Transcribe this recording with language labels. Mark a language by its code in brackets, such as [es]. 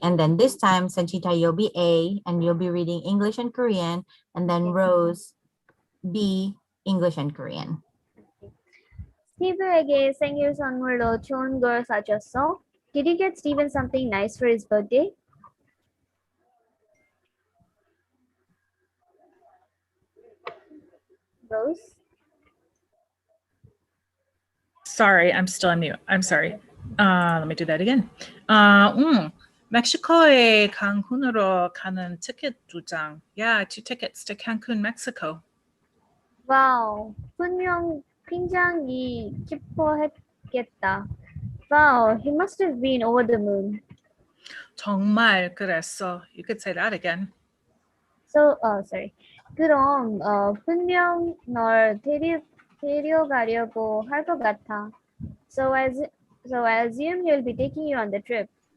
[en] And then this time, Sanchita, you'll be A, and you'll be reading English and Korean, and then Rose, B, English and Korean. [ko] 스티브에게 생일 선물로 좋은 걸 사줬어? [en] Did you get Steven something nice for his birthday? Rose? Sorry, I'm still on mute. I'm sorry. Let me do that again. [ko] 멕시코에 칸쿤으로 가는 티켓 2장. [en] Yeah, 2 tickets to Cancun, Mexico. [ko] 와우, 분명 굉장히 기뻐했겠다. [en] Wow, he must have been over the moon. [ko] 정말 그랬어. [en] You could say that again. So, sorry. [ko] 그럼 분명 널 데려가려고 할 것 같아. [en] So I assume he'll be taking you on the trip.